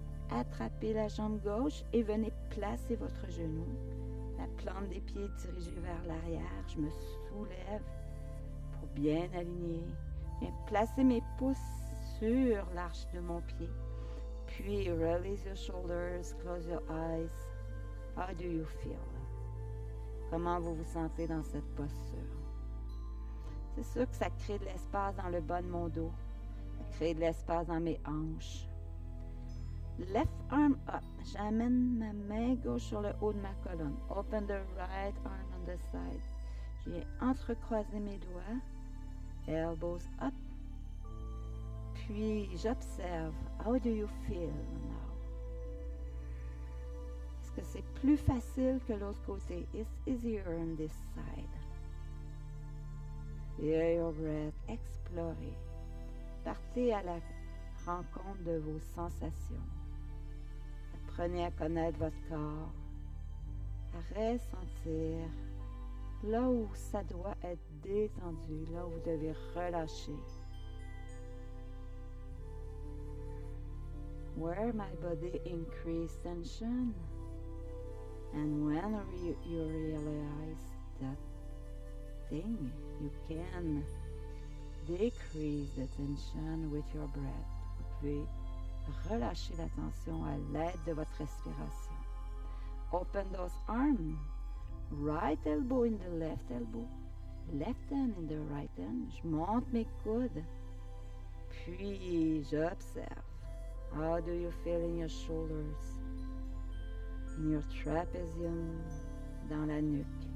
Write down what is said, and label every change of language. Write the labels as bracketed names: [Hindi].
[French] Attrapez la jambe gauche et venez placer votre genou. La plante des pieds dirigée vers l'arrière. Je me soulève pour bien aligner. Je viens placer mes pouces sur l'arche de mon pied. Puis, [English] release your shoulders, close your eyes. How do you feel? [French] Comment vous vous sentez dans cette posture? C'est sûr que ça crée de l'espace dans le bas de mon dos. Ça crée de l'espace dans mes hanches. [English] Left arm up. [French] J'amène ma main gauche sur le haut de ma colonne. [English] Open the right arm on the side. [French] Je viens entrecroiser mes doigts. [English] Elbows up. [French] Puis j'observe. [English] How do you feel now? [French] Est-ce que c'est plus facile que l'autre côté? [English] It's easier on this side. Feel your breath. [French] Explorez. Partez à la rencontre de vos sensations. Apprenez à connaître votre corps. À ressentir là où ça doit être détendu, là où vous devez relâcher. [English] Where my body increase tension, and when you realize that thing, you can decrease the tension with your breath. [French] Vous pouvez relâcher la tension à l'aide de votre respiration. [English] Open those arms. Right elbow in the left elbow. Left hand in the right hand. [French] Je monte mes coudes. Puis j'observe. [English] How do you feel in your shoulders? In your trapezium, [French] dans la nuque.